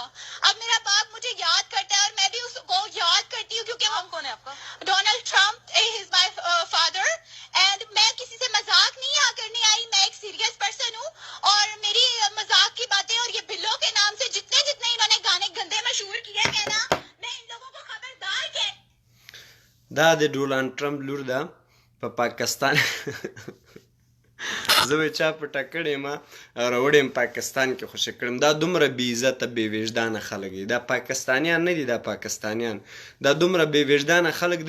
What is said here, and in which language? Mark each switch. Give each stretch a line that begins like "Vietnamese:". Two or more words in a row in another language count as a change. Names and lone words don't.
Urdu: اب میرا باپ مجھے یاد کرتا ہے اور میں بھی اس کو یاد کرتی ہوں، کیونکہ ہم کون ہے آپ کا?
English: Donald Trump is my father.
Urdu: اینڈ میں کسی سے مذاق نہیں یہاں کرنے آئی، میں ایک سیریس پرسن ہوں اور میری مذاق کی باتیں اور یہ بلوں کے نام سے جتنے جتنے انہوں نے گانے گندے مشہور کیے ہیں نا، میں ان لوگوں کو خبردار کے
Pashto: دا د ډولانټ ټرمپ لور ده په پاکستان زه به چا پټه کړې ما راوړې یم پاکستان کې خوشې کړم. دا دومره بې عزته بې وجدانه خلک دي. دا پاکستانیان نه دي، دا پاکستانیان دا دومره بې وجدانه خلک دي.